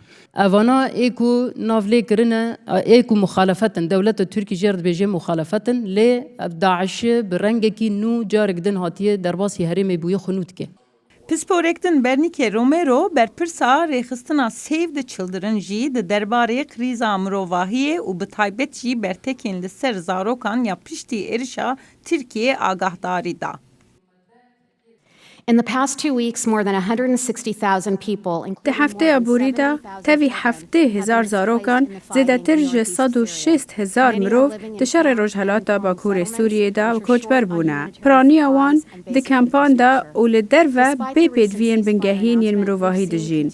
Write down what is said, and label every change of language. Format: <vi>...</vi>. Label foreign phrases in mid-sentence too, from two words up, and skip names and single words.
<ku>Evana ê ku navlê kirine, ê ku muxalefetin, dewleta Tirkî jê re dibêje muxalefetin, lê Daişê bi rengekî nû carek din hatiye derbasî herêmê bûye xwe nû dike. Pisporektin Bernike Romero berpirsa rêxistina Save the Children jî di derbarê krîza mirovahiyê û bi taybet jî bertekên li ser zarokan ya piştî êrişa Tirkiyê agahdarî da.</ku> <en>In the past 2 weeks, more than 160,000 people,</en> <ku>Di hefteya borî de tevî 70,000 zarokan zêdetir ji 106,000 mirov di şerê rojhilata Bakurê Sûriyê de koçber bûne. Piraniya wan di kempan de û li derve bê pêdiviyên bingehîn yên mirovahî dijîn.</ku>